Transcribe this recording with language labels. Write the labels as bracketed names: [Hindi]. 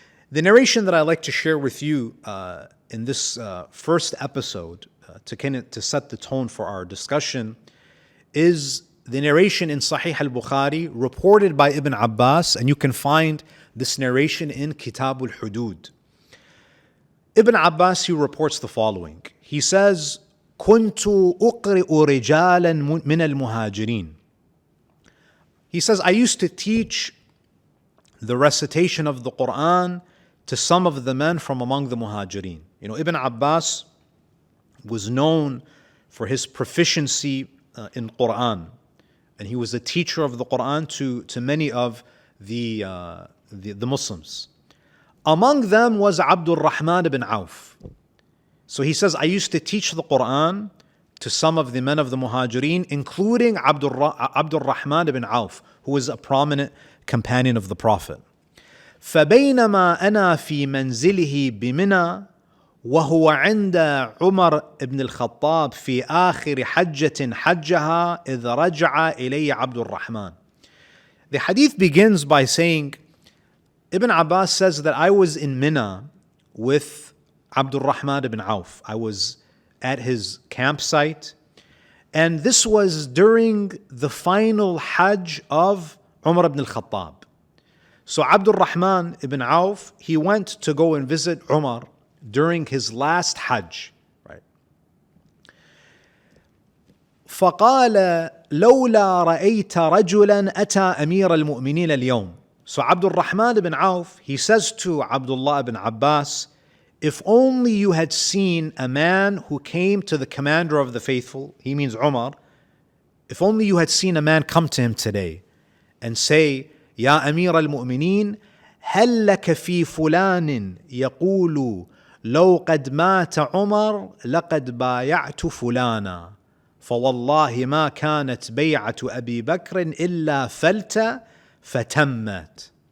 [English] The narration that I'd like to share with you in this first episode to set the tone for our discussion is the narration in Sahih al-Bukhari reported by Ibn Abbas, and you can find this narration in Kitab al-Hudud. Ibn Abbas, he reports the following. He says, [Arabic] كنت أقرئ رجالا من المهاجرين. [English] He says, I used to teach the recitation of the Quran to some of the men from among the Muhajirin. You know, Ibn Abbas was known for his proficiency in Quran, and he was a teacher of the Quran to many of the Muslims. Among them was Abdul Rahman ibn Auf. So he says, I used to teach the Quran to some of the men of the Muhajirin, including Abdul Rahman ibn Auf, who was a prominent companion of the Prophet. [Arabic] فبينما أنا في منزله بمنى وهو عند عمر ibn Al-Khattab في آخر حجة حجها إذ رجع إلي عبد الرحمن. [English] The hadith begins by saying, Ibn Abbas says that I was in Mina with Abdul Rahman ibn Auf. I was at his campsite, and this was during the final Hajj of Umar ibn Al-Khattab. So Abdul Rahman ibn Auf, he went to go and visit Umar during his last Hajj, right? [Arabic] فقال لولا رأيت رجلا أتى أمير المؤمنين اليوم. [English] So Abdul Rahman ibn Auf, he says to Abdullah ibn Abbas, if only you had seen a man who came to the commander of the faithful, he means Umar, if only you had seen a man come to him today and say, [Arabic] يا أمير المؤمنين هل لك في فلان يقول لو قد مات عمر لقد بايعت فلانا فوالله ما كانت بيعة أبي بكر إلا فلت فتمت.